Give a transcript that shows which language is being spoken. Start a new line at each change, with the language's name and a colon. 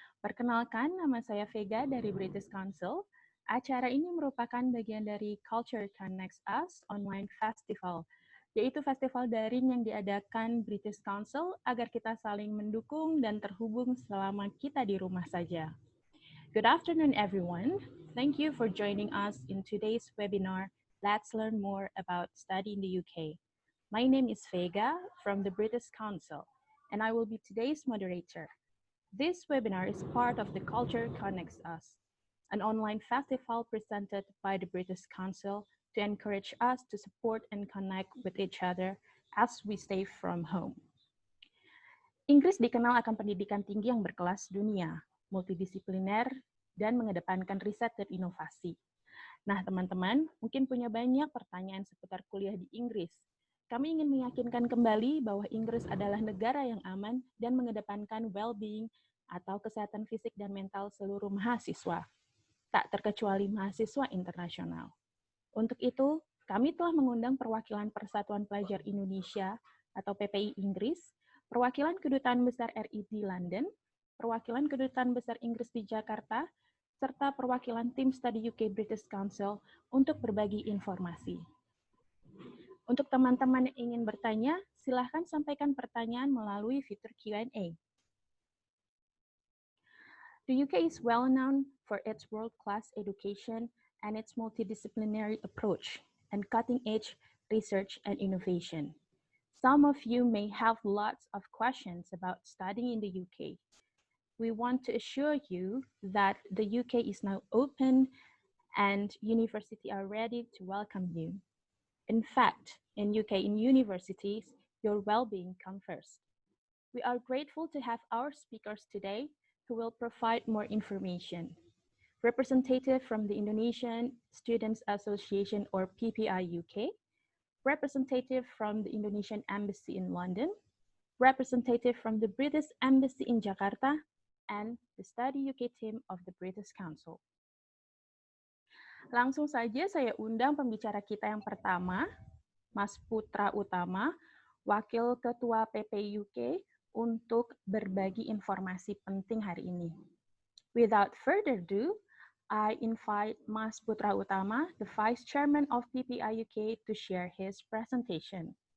Indonesian: Perkenalkan, nama saya Vega dari British Council. Acara ini merupakan bagian dari Culture Connects Us Online Festival, yaitu festival daring yang diadakan British Council agar kita saling mendukung dan terhubung selama kita di rumah saja.
English: Good afternoon, everyone. Thank you for joining us in today's webinar, Let's Learn More About Study in the UK. My name is Vega from the British Council, and I will be today's moderator. This webinar is part of the Culture Connects Us, an online festival presented by the British Council to encourage us to support and connect with each other as we stay from home.
Indonesian: Inggris dikenal akan pendidikan tinggi yang berkelas dunia, multidisipliner, dan mengedepankan riset dan inovasi. Nah, teman-teman, mungkin punya banyak pertanyaan seputar kuliah di Inggris. Kami ingin meyakinkan kembali bahwa Inggris adalah negara yang aman dan mengedepankan well-being atau kesehatan fisik dan mental seluruh mahasiswa, tak terkecuali mahasiswa internasional. Untuk itu, kami telah mengundang perwakilan Persatuan Pelajar Indonesia atau PPI Inggris, perwakilan Kedutaan Besar RI di London, perwakilan Kedutaan Besar Inggris di Jakarta, serta perwakilan tim studi UK British Council untuk berbagi informasi. Untuk teman-teman yang ingin bertanya, silahkan sampaikan pertanyaan melalui fitur Q&A.
English: The UK is well known for its world-class education and its multidisciplinary approach and cutting-edge research and innovation. Some of you may have lots of questions about studying in the UK. We want to assure you that the UK is now open and universities are ready to welcome you. In fact, in UK in universities, your well-being comes first. We are grateful to have our speakers today who will provide more information. Representative from the Indonesian Students Association or PPI UK, representative from the Indonesian Embassy in London, representative from the British Embassy in Jakarta, and the Study UK team of the British Council.
Indonesian: Langsung saja saya undang pembicara kita yang pertama, Mas Putra Utama, Wakil Ketua PPI UK, untuk berbagi informasi penting hari ini.
English: Without further ado, I invite Mas Putra Utama, the Vice Chairman of PPI UK, to share his presentation.